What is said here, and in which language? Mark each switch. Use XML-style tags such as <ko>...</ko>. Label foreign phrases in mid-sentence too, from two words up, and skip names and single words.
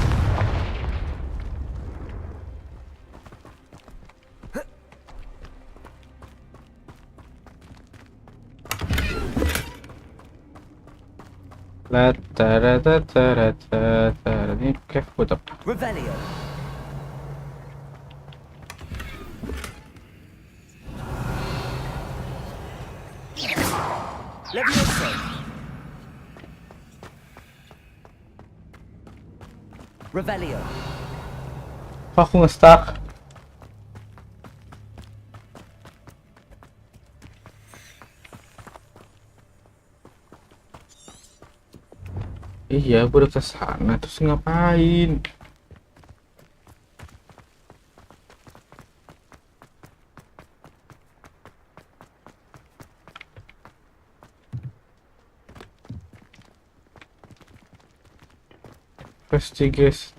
<id>Ini cave buat apa? Revelio. Levioso. Revelio. Kok aku nge-stuck? Iya, gue udah kesana terus ngapain? Investigate.</id>